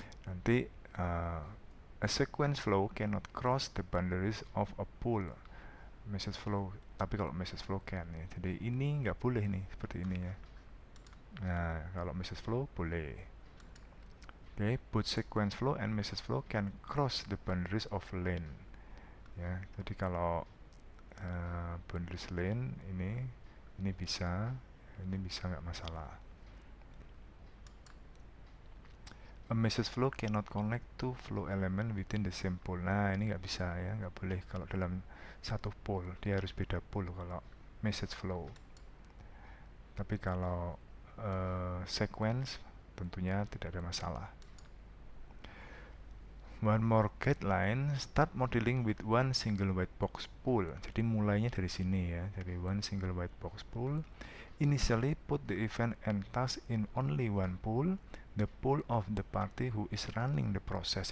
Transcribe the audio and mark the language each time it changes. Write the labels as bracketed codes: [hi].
[en] Nanti a sequence flow cannot cross the boundaries of a pool. [id] Message flow, tapi kalau message flow can ya. Jadi ini nggak boleh nih seperti ini ya. Nah, kalau message flow boleh. [en] Okay, both sequence flow and message flow can cross the boundaries of lane. [id] Ya, jadi kalau boundaries lane ini bisa nggak masalah. [en] A message flow cannot connect to flow element within the same pool. [id] Nah, ini nggak bisa ya, nggak boleh kalau dalam satu pool, dia harus beda pool kalau message flow. Tapi kalau sequence tentunya tidak ada masalah. [en] One more guideline, start modeling with one single white box pool. [id] Jadi mulainya dari sini ya, dari [en] one single white box pool. Initially put the event and task in only one pool, the pool of the party who is running the process.